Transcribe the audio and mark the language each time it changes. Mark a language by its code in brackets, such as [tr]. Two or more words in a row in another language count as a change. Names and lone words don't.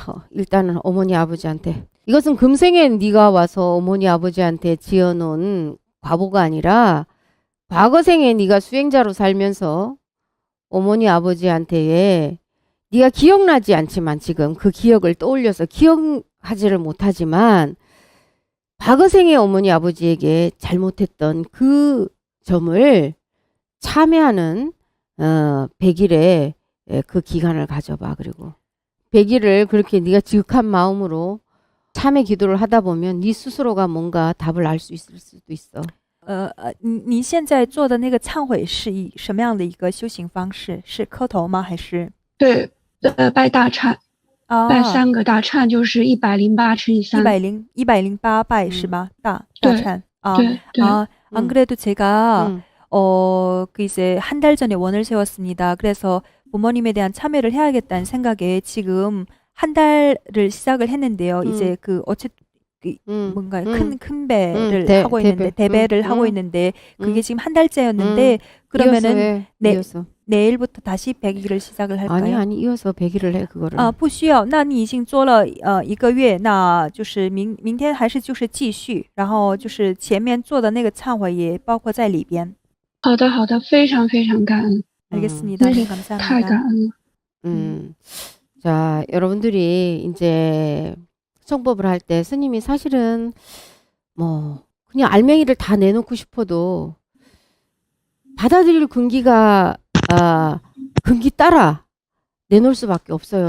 [ko] 일단은 어머니 아버지한테. 이것은 금생에 네가 와서 어머니 아버지한테 지어놓은 과보가 아니라 과거생에 네가 수행자로 살면서 어머니 아버지한테 네가 기억나지 않지만 지금 그 기억을 떠올려서 기억하지를 못하지만 과거생의 어머니 아버지에게 잘못했던 그 점을 참회하는 100일의 그 기간을 가져봐. 그리고 100일을 그렇게 네가 지극한 마음으로 참회 기도를 하다 보면 네 스스로가 뭔가 답을 알 수 있을 수도 있어. [zh] 您现在做的那个忏悔是以什么样的一个修行方式？是磕头吗？还是对，拜大忏，拜3个大忏，就是108乘以3。 108拜是吧？大忏啊。对对， [ko] 안 그래도 제가 그 이제 한 달 전에 원을 세웠습니다. 그래서 부모님에 대한 참회를 해야겠다는 생각에 지금 한 달을 시작을 했는데요. 이제 그 뭔가 큰 배를 하고 있는데 대배를 하고 있는데 그게 지금 한 달째였는데 그러면은 내일부터 다시 100일을 시작을 할까요? 아니 이어서 100일을 해 그거를. [zh] 啊，不需要。那你已经做了1个月，那就是明天还是就是继续，然后就是前面做的那个忏悔也包括在里边。好的，好的，非常非常感恩， [ko] 알겠습니다. 네, [zh] 太 [ko] 감사합니다. [zh] 感恩了。 [ko] 자, 여러분들이 이제 청법을 할 때 스님이 사실은 뭐 그냥 알맹이를 다 내놓고 싶어도 받아들일 근기가 근기 따라 내놓을 수밖에 없어요.